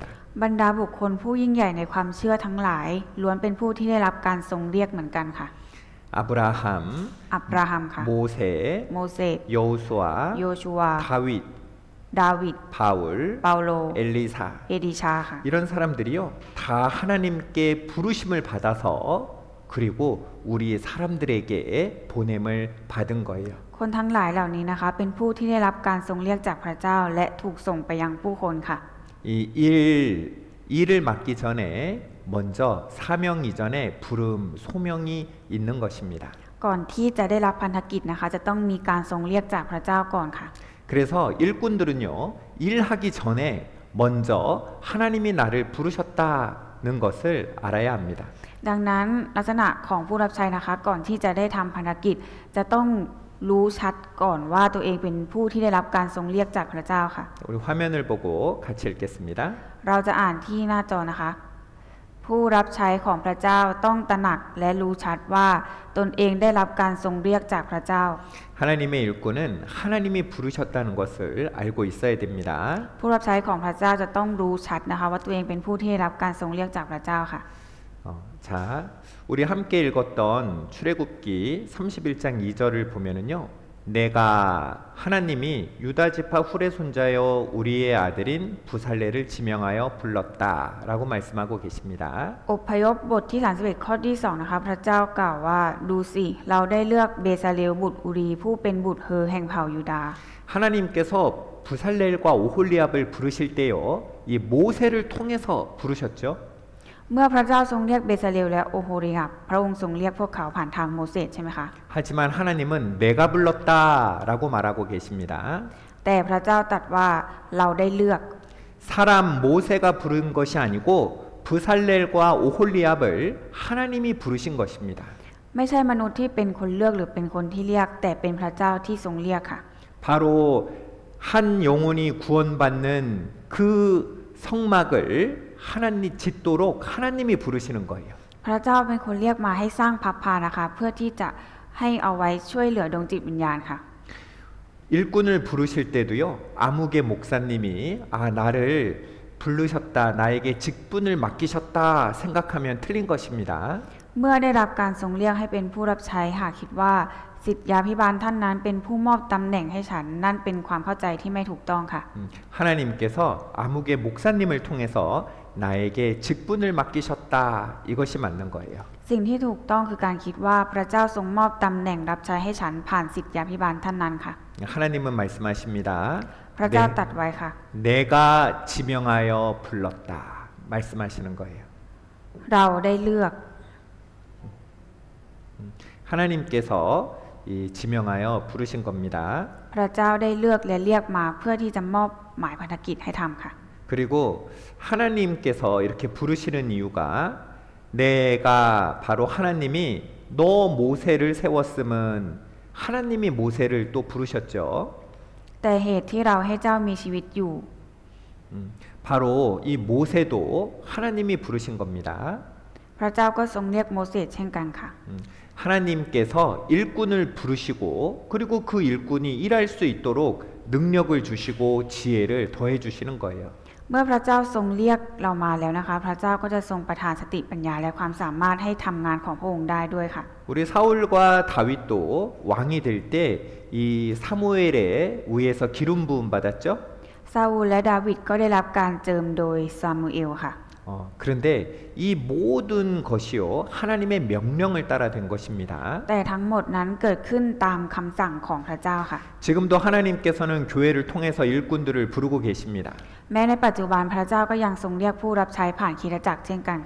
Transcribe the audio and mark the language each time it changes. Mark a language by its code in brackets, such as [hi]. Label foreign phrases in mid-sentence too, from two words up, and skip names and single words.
[th] บรรดาบุคคลผู้ยิ่งใหญ่ในความเชื่อทั้งหลายล้วนเป็นผู้ที่ได้รับการทรงเรียกเหมือนกันค่ะ [ko] 아브라함, [th] อับราฮัมค่ะ [ko] 모세, [th] โมเสส [ko] 여호수아, [th] โยชูวา [ko] 다윗, [th] ดาวิด [ko] 바울, [th] เปาโล [ko] 엘리사 [th] เอดิชาค่ะ [ko] 이런 사람들이요 다 하나님께 부르심을 받아서 그리고 우리 사람들에게 보냄을 받은 거예요. [th] คนทั้งหลายเหล่านี้นะคะเป็นผู้ที่ได้รับการทรงเรียกจากพระเจ้าและถูกส่งไปยังผู้คนค่ะ [ko] 이 일을 맡기 전에 먼저 사명 이전에 부름, 소명이 있는 것입니다. [th] ก่อนที่จะได้รับพันธกิจนะคะจะต้องมีการทรงเรียกจากพระเจ้าก่อนค่ะ [ko] 그래서 일꾼들은요 일하기 전에 먼저 하나님이 나를 부르셨다는 것을 알아야 합니다. [th] ดังนั้นลักษณะของผู้รับใช้นะคะก่อนที่จะได้ทำพันธกิจจะต้องรู้ชัดก่อนว่าตัวเองเป็นผู้ที่ได้รับการทรงเรียกจากพระเจ้าค่ะ [ko] 우리 화면을 보고 같이 읽겠습니다. [th] เราจะอ่านที่หน้าจอนะคะ ผู้รับใช้ของพระเจ้าต้องตระหนักและรู้ชัดว่าตนเองได้รับการทรงเรียกจากพระเจ้า [ko] 하나님의 일꾼은 하나님이 부르셨다는 것을 알고 있어야 됩니다. [th] ผู้รับใช้ของพระเจ้าจะต้องรู้ชัดนะคะว่าตัวเองเป็นผู้ที่ได้รับการทรงเรียกจากพระเจ้าค่ะ [ko] 자, 우리 함께 읽었던 출애굽기 31장 2절을 보면은요. 내가 하나님이 유다 지파 후레 손자여 우리의 아들인 부살레를 지명하여 불렀다라고 말씀하고 계십니다. [th] อพยพบทที่31ข้อที่2นะคะพระเจ้ากล่าวว่าดูสิเราได้เลือกเบซาเลลบุตรอุรีผู้เป็นบุตรเฮอแห่งเผ่ายูดาห์ [ko] 하나님께서 부살렐과 오홀리압을 부르실 때요, 이 모세를 통해서 부르셨죠. [th] เมื่อพระเจ้าทรงเรียกเบซาเลลและโอโฮริอับพระองค์ทรงเรียกพวกเขาผ่านทางโมเสสใช่ไหมคะ [ko] 하지만 하나님은 내가 불렀다라고 말하고 계십니다. [th] แต่พระเจ้าตรัสว่าเราได้เลือก [ko] 사람 모세가 부른 것이 아니고 부살렐과 오홀리압을 하나님이 부르신 것입니다. [th] ไม่ใช่มนุษย์ที่เป็นคนเลือกหรือเป็นคนที่เรียกแต่เป็นพระเจ้าที่ทรงเรียกค่ะ [ko] 바로 한 영혼이 구원받는 그 성막을 하나님 짓도록 하나님이 부르시는 거예요. [th] พระเจ้าเป็นคนเรียกมาให้สร้างพับพานะคะเพื่อที่จะให้เอาไว้ช่วยเหลือดวงจิตวิญญาณค่ะ [ko] 일꾼을 부르실 때도요, 아무개 목사님이 나를 부르셨다, 나에게 직분을 맡기셨다 생각하면 틀린 것입니다. [th] เมื่อได้รับการทรงเรียกให้เป็นผู้รับใช้หากคิดว่าศิษยาภิบาลท่านนั้นเป็นผู้มอบตำแหน่งให้ฉันนั่นเป็นความเข้าใจที่ไม่ถูกต้องค่ะ [ko] 하나님께서 아무개 목사님을 통해서 나에게 직분을 맡기셨다, 이것이 맞는 거예요. [th] สิ่งที่ถูกต้องคือการคิดว่าพระเจ้าทรงมอบตำแหน่งรับใช้ให้ฉันผ่านศิษยาภิบาลท่านนั้นค่ะ [ko] 하나님은 말씀하십니다. [th] พระเจ้าตรัสไว้ค่ะ [ko] 내가 지명하여 불렀다, 말씀하시는 거예요. [th] เราได้เลือก [ko] 하나님께서 이 지명하여 부르신 겁니다. [th] พระเจ้าได้เลือกและเรียกมาเพื่อที่จะมอบหมายภารกิจให้ทำค่ะ [ko] 그리고 하나님께서 이렇게 부르시는 이유가 내가 바로 하나님이 너 모세를 세웠음은 하나님이 모세를 또 부르셨죠. [th] แต่เหตุที่เราให้เจ้ามีชีวิตอยู่ [ko] 바로 이 모세도 하나님이 부르신 겁니다. [th] พระเจ้าก็ทรงเรียกโมเสสเช่นกันค่ะ [ko] 하나님께서 일꾼을 부르시고 그리고 그 일꾼이 일할 수 있도록 능력을 주시고 지혜를 더해 주시는 거예요. [th] เมื่อพระเจ้าทรงเรียกเรามาแล้วนะคะ พระเจ้าก็จะทรงประทานสติปัญญาและความสามารถให้ทำงานของพระองค์ได้ด้วยค่ะ [ko] 우리 사울과 다윗도 왕이 될 때 이 사무엘에 의해서 기름 부음 받았죠. [th] ซาอูลและดาวิดก็ได้รับการเจิมโดยซามูเอลค่ะ [ko] 그런데 이 모든 것이요 하나님의 명령을 따라 된 것입니다. [th] แต่ทั้งหมดนั้นเกิดขึ้นตามคำสั่งของพระเจ้าค่ะ [ko] 지금도 하나님께서는 교회를 통해서 일꾼들을 부르고 계십니다. [th] แม้ในปัจจุบันพระเจ้าก็ยังทรงเรียกผู้รับใช้ผ่านคริสตจักรเช่นกันค่ะ